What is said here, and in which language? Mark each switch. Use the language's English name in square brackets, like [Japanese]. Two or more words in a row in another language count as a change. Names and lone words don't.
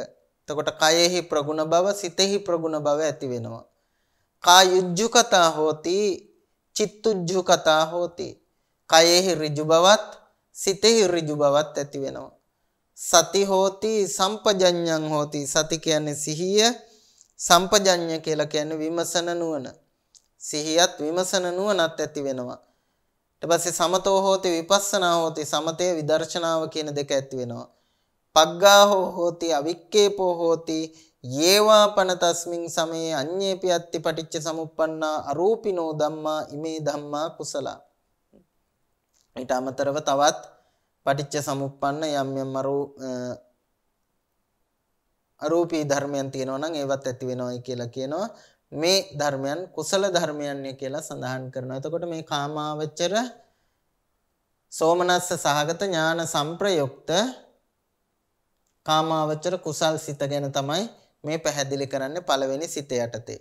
[Sinhala] එතකොට කයෙහි ප්‍රගුණ බව සිතෙහි ප්‍රගුණ බව ඇති වෙනවා. [Pali] කායුජ්ජුකතා හෝති චිත්තුජ්ජුකතා හෝති [Sinhala] කයෙහි ඍජු බවත් සිතෙහි ඍජු බවත් ඇති වෙනවා. [Pali] සති හෝති සම්පජඤ්ඤං හෝති [Sinhala] සති කියන්නේ සිහිය සම්පජඤ්ඤ කියලා කියන්නේ විමසන නුවණ. සිහියත් විමසන නුවණත් ඇති වෙනවා. ඊට පස්සේ [Pali] සමතෝ හෝති විපස්සනා හෝති [Sinhala] සමතේ විදර්ශනාව කියන දෙක ඇති වෙනවා. [Pali] පග්ගාහෝ හෝති අවික්කේපෝ හෝති යේවාපන තස්මින් සමේ අඤ්ඤේපි අත්ති පටිච්ච සමුප්පන්නා අරූපිනෝ ධම්මා ඉමේ ධම්මා කුසල. [Sinhala] ඊට අමතරව තවත් පටිච්ච සමුප්පන්න යම් යම් අරූපී ධර්මයන් තියෙනවා නම් ඒවත් ඇති වෙනවායි කියලා කියනවා. මේ ධර්මයන් කුසල ධර්මයන් කියලා සඳහන් කරනවා. එතකොට මේ කාමාවචර සෝමනස්ස සහගත ඥාන සංප්‍රයුක්ත කාමාවචර කුසල් සිත ගැන තමයි මේ පැහැදිලි කරන්නේ පළවෙනි සිත යටතේ.